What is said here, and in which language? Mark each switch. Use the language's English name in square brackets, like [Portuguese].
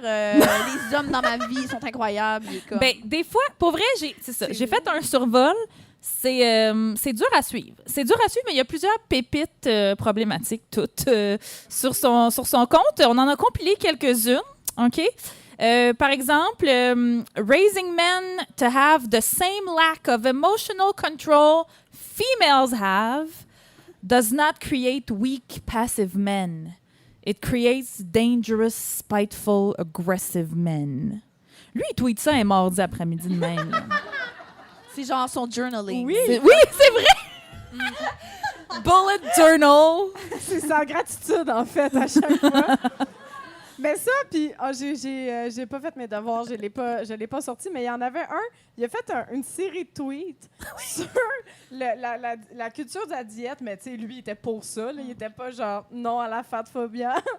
[French] Les hommes dans ma vie sont incroyables. Il est comme... Ben, des fois, pour vrai, j'ai fait un survol. C'est dur à suivre. C'est dur à suivre, mais il y a plusieurs pépites problématiques, toutes, sur son compte. On en a compilé quelques-unes, OK? Par exemple, [English] raising men to have the same lack of emotional control females have does not create weak, passive men. It creates dangerous, spiteful, aggressive men. [French] Lui, il tweet ça un mardi après-midi de même. là. C'est genre son journaling. Oui, Oui, c'est vrai! Bullet journal. c'est sa gratitude, en fait, à chaque fois. Mais ça, puis j'ai pas fait mes devoirs, je l'ai pas sorti, mais il y en avait un, il a fait une série de tweets sur la culture de la diète, mais tu sais, lui, il était pour ça, là, il était pas genre non à la fatphobia.